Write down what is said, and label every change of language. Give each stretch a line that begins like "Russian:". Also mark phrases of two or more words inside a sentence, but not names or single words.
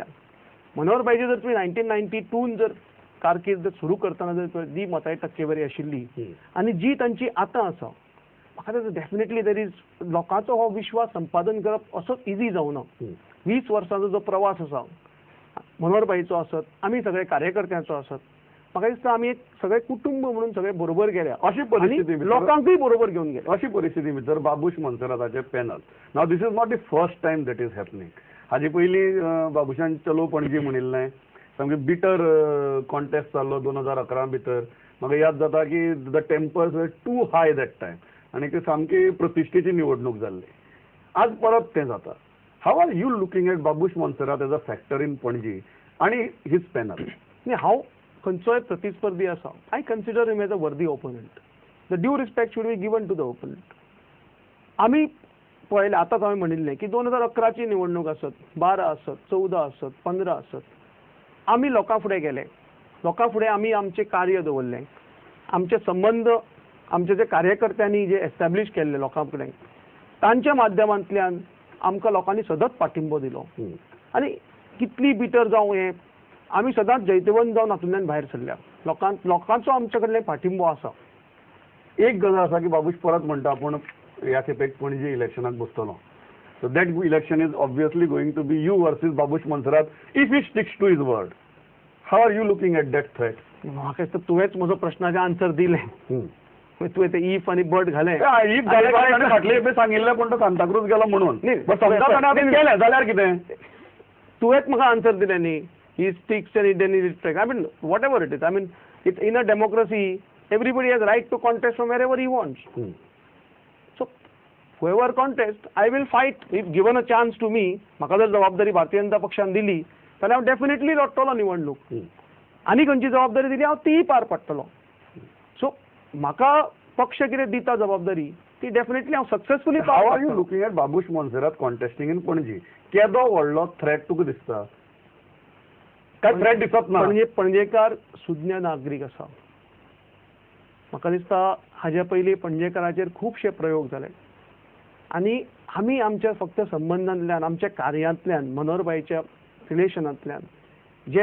Konkani: मनोहर भाईजी जर तुम्ही 1992 जर कारकीर्द सुरू करताना जर जी मताची टक्केवारी आशिल्ली आणि जी तांची आतां आसा म्हाका दिसता
English: definitely there is
Konkani: लोकांचो हो विश्वास संपादन करप असो इजी जावना. 20 वर्सांचो जो प्रवास आसा मनोहर भाईचो आसत आमी सगळे कार्यकर्त्यांचो आसत म्हाका दिसता आमी एक सगळे कुटुंब म्हणून सगळे बरोबर गेल्या अशी परिस्थिती लोकांकूय बरोबर घेवन गेले. अशी परिस्थिती भितर बाबूश मोन्सेराताचे पॅनल नाव
English: this is not the first time that is happening.
Konkani: हाजे पयलीं बाबुशान चलो पणजी म्हणिल्लें सामकें बिटर कॉन्टेस्ट जाल्लो 2011 भितर. म्हाका याद जाता की
English: the tempers were too high that time
Konkani: आनी ती सामकी प्रतिश्ठेची निवडणूक जाल्ली. आज परत तें जाता.
English: How are you looking at Babush Monserrat as a factor in Panaji and his panel?
Konkani: हांव खंयचोय प्रतिस्पर्धी आसा
English: I consider him as a worthy opponent. The due respect should be given to the opponent.
Konkani: आमी पळयलें आतांच हांवें म्हणिल्लें की 2011ची निवडणूक आसत 12 आसत 14 आसत 15 आसत आमी लोकां फुडें गेले. लोकां फुडें आमी आमचें कार्य दवरलें. आमचे संबंध आमचे जे कार्यकर्त्यांनी जे एस्टॅब्लिश केल्ले लोकां कडेन तांच्या माध्यमांतल्यान आमकां लोकांनी सतत पाठिंबो दिलो आनी कितली भितर जावं हें आमी सदांच जैतवंत जावन हातूंतल्यान भायर सरल्या. लोकांचो आमचे कडल्यान पाठिंबो आसा. एक गजाल आसा की बाबूश परत म्हणटा आपूण ह्या खेपेक पणजी इलेक्शनाक बसतलो.
English: So that election is obviously going to be you versus Babush Monserrat if he sticks to his word. How are you looking at that threat?
Konkani: म्हाका दिसता तुवेंच म्हजो प्रश्नाचें आन्सर दिलें. तुवें ते इफ आनी बट घालें. इफ फाटले खेपे सांगिल्लें पूण तो सांताक्रूज गेलो म्हणून केलें जाल्यार कितें? तुवेंच म्हाका आन्सर दिलें न्ही.
English: He sticks and he then he retracts. I mean, whatever it is. I mean, in a democracy, everybody has right to contest from wherever he wants. So, whoever contests, I will fight. If given a chance to me,
Konkani: म्हाका जर जबाबदारी भारतीय जनता पक्षान दिली, जाल्यार हांव डेफिनेटली लढटलो निवडणूक. आनी खंयची जबाबदारी दिली हांव तीय पार पडटलो. सो म्हाका पक्ष कितें दिता जबाबदारी ती डेफिनेटली हांव सक्सेसफुली पार.
English: How are you looking at Babush Monserrat contesting in Panaji?
Konkani: केदो व्हडलो थ्रेट तुका दिसता? काय थ्रेट दिसत ना? पणजेकार सुज्ञ नागरीक आसा. म्हाका दिसता हाज्या पयलीं पणजेकाराचेर खुबशे प्रयोग जाले आनी आमी आमच्या फक्त संबंधांतल्यान आमच्या कार्यांतल्यान मनोहर भाईच्या रिलेशनांतल्यान जे